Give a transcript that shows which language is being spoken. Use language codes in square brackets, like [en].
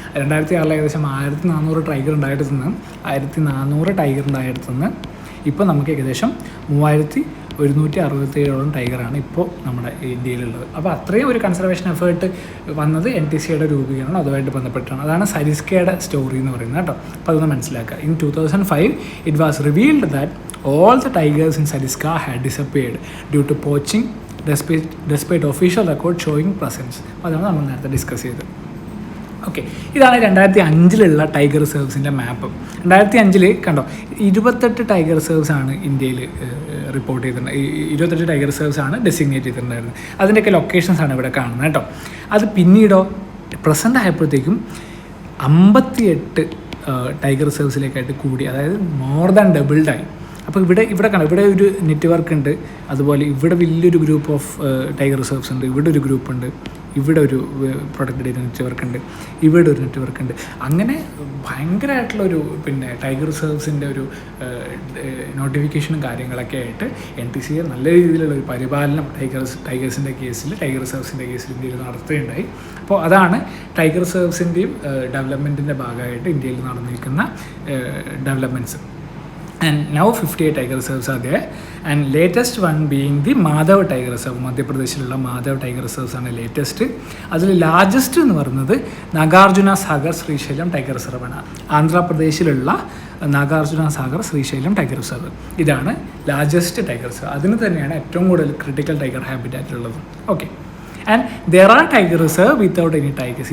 [ml] 2006 ഏകദേശം 1400 tiger ഉണ്ടായിടത്തുനിന്ന് 1400 tiger ഉണ്ടായിടത്തുനിന്ന് ഇപ്പോൾ നമുക്ക് ഏകദേശം 3167 ടൈഗറാണ് ഇപ്പോൾ നമ്മുടെ ഇന്ത്യയിലുള്ളത്. അപ്പോൾ അത്രയും ഒരു കൺസർവേഷൻ എഫേർട്ട് വന്നത് NTCAയുടെ രൂപീകരണം അതുമായിട്ട് ബന്ധപ്പെട്ടാണ്. അതാണ് സരിസ്കയുടെ സ്റ്റോറി എന്ന് പറയുന്നത് കേട്ടോ. അപ്പോൾ അതൊന്ന് മനസ്സിലാക്കുക. [en] In 2005 it was revealed that all the tigers in Sariska had disappeared due to poaching despite official record showing presence. [ml] അപ്പോൾ അതാണ് നമ്മൾ നേരത്തെ ഡിസ്കസ് ചെയ്തത്. ഓക്കെ, ഇതാണ് 2005 ടൈഗർ റിസർവ്സിൻ്റെ മാപ്പ്. 2005 കണ്ടോ 28 ടൈഗർ റിസർവ്സ് ആണ് ഇന്ത്യയിൽ റിപ്പോർട്ട് ചെയ്തിട്ടുണ്ട്. 28 ടൈഗർ റിസർവ്സ് ആണ് ഡെസിഗ്നേറ്റ് ചെയ്തിട്ടുണ്ടായിരുന്നത്. അതിൻ്റെയൊക്കെ ലൊക്കേഷൻസ് ആണ് ഇവിടെ കാണുന്നത് കേട്ടോ. അത് പിന്നീടോ പ്രസൻ്റ് ആയപ്പോഴത്തേക്കും 58 ടൈഗർ റിസർവ്സിലേക്കായിട്ട് കൂടി, അതായത് മോർ ദാൻ ഡബിൾഡായി. അപ്പോൾ ഇവിടെ കാണാം, ഇവിടെ ഒരു നെറ്റ്വർക്ക് ഉണ്ട്. അതുപോലെ ഇവിടെ വലിയൊരു ഗ്രൂപ്പ് ഓഫ് ടൈഗർ റിസർവ്സ് ഉണ്ട്, ഇവിടെ ഒരു ഗ്രൂപ്പ് ഉണ്ട്, ഇവിടെ ഒരു പ്രൊട്ടക്റ്റഡ് ഏരിയ നെറ്റ്വർക്ക് ഉണ്ട്, ഇവിടെ ഒരു നെറ്റ്വർക്ക് ഉണ്ട്. അങ്ങനെ ഭയങ്കരമായിട്ടുള്ളൊരു ടൈഗർ റിസർവ്സിൻ്റെ ഒരു നോട്ടിഫിക്കേഷനും കാര്യങ്ങളൊക്കെ ആയിട്ട് NTCA നല്ല രീതിയിലുള്ള ഒരു പരിപാലനം ടൈഗേഴ്സിൻ്റെ കേസിൽ, ടൈഗർ റിസർവ്സിൻ്റെ കേസിൽ ഇന്ത്യയിൽ നടത്തുകയുണ്ടായി. അപ്പോൾ അതാണ് ടൈഗർ റിസർവ്സിൻ്റെയും ഡെവലപ്മെൻറ്റിൻ്റെ ഭാഗമായിട്ട് ഇന്ത്യയിൽ നടന്നിരിക്കുന്ന developments. [en] And now 58 tiger reserves are there, and latest one being the Madhav Tiger Reserve. [ml] മധ്യപ്രദേശിലുള്ള Madhav tiger reserves ആണ് ലേറ്റസ്റ്റ്. അതിൽ ലാർജസ്റ്റ് എന്ന് പറയുന്നത് നാഗാർജുന സാഗർ ശ്രീശൈലം ടൈഗർ റിസർവ് ആണ്. ആന്ധ്രാപ്രദേശിലുള്ള നാഗാർജുന സാഗർ ശ്രീശൈലം ടൈഗർ റിസർവ് ഇതാണ് ലാർജസ്റ്റ് ടൈഗർ റിസർവ്. അതിന് തന്നെയാണ് ഏറ്റവും കൂടുതൽ ക്രിട്ടിക്കൽ ടൈഗർ ഹാബിറ്റാറ്റ് ഉള്ളത്. Okay, [en] And there are tiger reserve without any tigers.